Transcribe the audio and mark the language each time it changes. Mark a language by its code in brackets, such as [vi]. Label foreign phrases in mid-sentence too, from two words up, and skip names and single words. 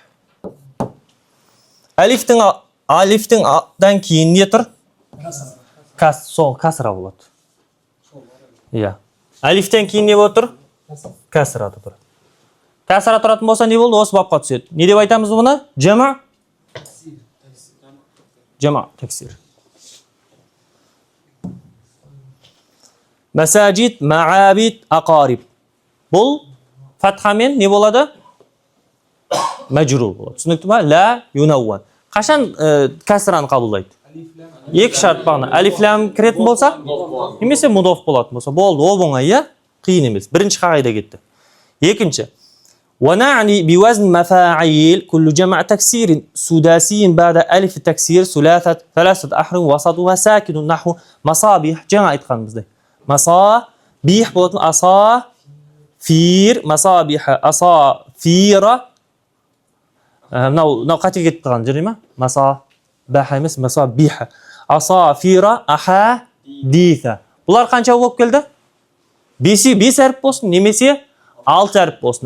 [kk] Alif'ten keyin ne тұр? Kasra болады. Ya. Alif'ten keyin ne болып тұр? Kasra тұр. Kasra тұратын болса не болды? Осы бапқа түседі. Не деп айтамыз бұны? [ar] جمع تكسير. مساجد، معابد، أقارب. [kk] Бұл фатхамен не болады? Мәжрур болады. Түсінікті ма? [ar] لا ينوّن. [kk] Қашан касраны қабылдайды? Екі шарт бағана. Алиф лам кіретін болса, немесе мудоф болатын болса, болды. Ол оңай, иә? Қиын емес. Бірінші қағида кетті. Екінші. [ar] ونعني بوزن مفاعيل كل جمع تكسير سداسي بعد ألف التكسير ثلاثة أحرف وسطها ساكن نحو مصابيح جمع айтқанымыздай. مصابيح болатын асафир, مصابيح асафира. [kk] Мынау қате кетіп тұрған жер ме? Масабаха емес, масабиха. [ar] عصافيرَ، أحاديثَ. [kk] Бұлар қанша болып келді? 5 әріп болсын, немесе 6 әріп болсын.